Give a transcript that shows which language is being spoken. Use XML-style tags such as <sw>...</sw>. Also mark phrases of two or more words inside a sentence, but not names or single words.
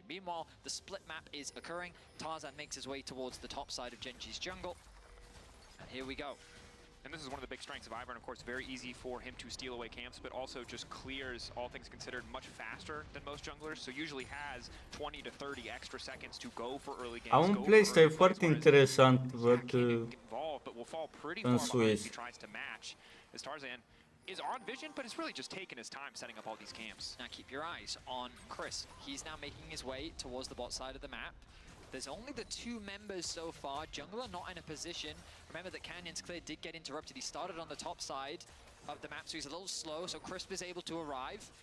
<en>Meanwhile, the split map is occurring. Tarzan makes his way towards the top side of Gen.G's jungle, and here we go. And this is one of the big strengths of Ivern, of course, very easy for him to steal away camps, but also just clears, all things considered, much faster than most junglers, so usually has 20 to 30 extra seconds to go for early games.</en> <ro>Au un playstyle foarte interesant, văd în Swiss.</ro> <en>Is on vision, but it's really just taking his time setting up all these camps. Now keep your eyes on Chris. He's now making his way towards the bot side of the map. There's only the two members so far. Jungler not in a position. Remember that Canyon's clear did get interrupted. He started on the top side of the map, so he's a little slow, so Crisp is able to arrive.</en>